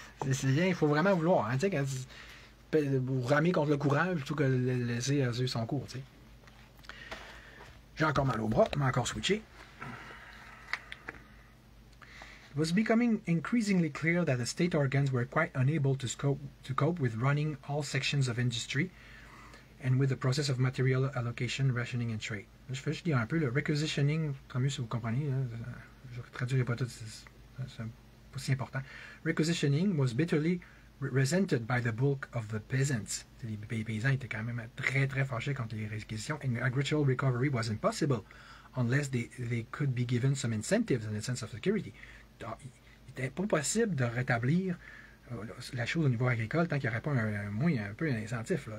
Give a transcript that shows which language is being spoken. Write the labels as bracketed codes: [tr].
[fr] C'est bien, il faut vraiment vouloir. Hein, vous ramer contre le courant plutôt que de laisser eux son cours. T'sais. J'ai encore mal au bras, mais encore switché. [en] It was becoming increasingly clear that the state organs were quite unable to cope with running all sections of industry and with the process of material allocation, rationing and trade. [fr] Je fais juste dire un peu le requisitioning, tant mieux si vous comprenez, hein, je ne traduirai pas tout, c'est pas si important. [en] Requisitioning was bitterly resented by the bulk of the peasants. [fr] Les paysans étaient quand même très très fâchés contre les réquisitions, [en] and agricultural recovery was impossible unless they could be given some incentives and a sense of security. [fr] Il n'était pas possible de rétablir la chose au niveau agricole tant qu'il n'y aurait pas un peu un incentif.